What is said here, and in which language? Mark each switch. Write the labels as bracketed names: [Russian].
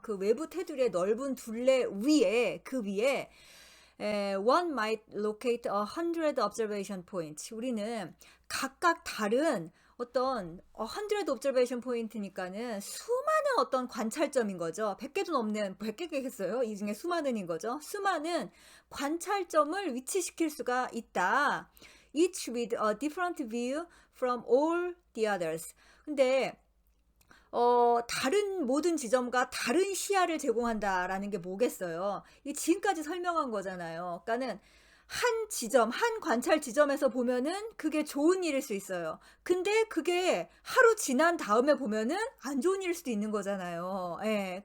[Korean] 그 외부 테두리의 넓은 둘레 위에, 그 위에 [English] one might locate 100 observation points. [Korean] 우리는 각각 다른 어떤 [English] 100 observation point [Korean] 니까는 수많은 어떤 관찰점인 거죠. 100개도 넘는, 100개겠어요? 이 중에 수많은인 거죠. 수많은 관찰점을 위치시킬 수가 있다. [English] Each with a different view from all the others. [Korean] 근데 다른 모든 지점과 다른 시야를 제공한다라는 게 뭐겠어요? 이게 지금까지 설명한 거잖아요. 그러니까는 한 지점, 한 관찰 지점에서 보면은 그게 좋은 일일 수 있어요. 근데 그게 하루 지난 다음에 보면은 안 좋은 일일 수도 있는 거잖아요. 예.